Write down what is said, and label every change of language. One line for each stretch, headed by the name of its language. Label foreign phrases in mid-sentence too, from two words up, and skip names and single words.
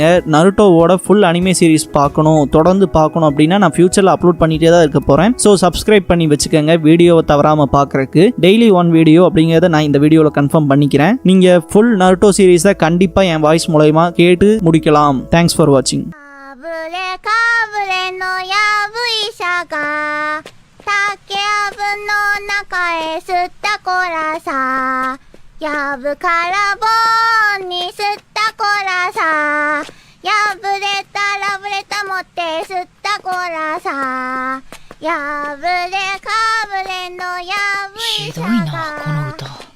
Tamil: நருட்டோவோட
English: full anime series
Tamil: பார்க்கணும், தொடர்ந்து பார்க்கணும் அப்படின்னா நான் ஃபியூச்சர்ல அப்லோட் பண்ணிட்டே தான் இருக்க போறேன்.
English: so subscribe
Tamil: பண்ணி வச்சுக்கோங்க வீடியோவை தவறாம பார்க்கறதுக்கு.
English: daily 1 video
Tamil: அப்படிங்கிறத நான் இந்த வீடியோவில் கன்ஃபார்ம் பண்ணிக்கிறேன். நீங்க
English: full Naruto series
Tamil: கண்டிப்பா என் வாய்ஸ் மூலமா கேட்டு முடிக்கலாம்.
English: Thanks for watching.
Japanese: やぶからぼんに吸ったこらさ、やぶれたらぶれた持って吸ったこらさ、やぶれかぶれのやぶいさがひどいなこの歌。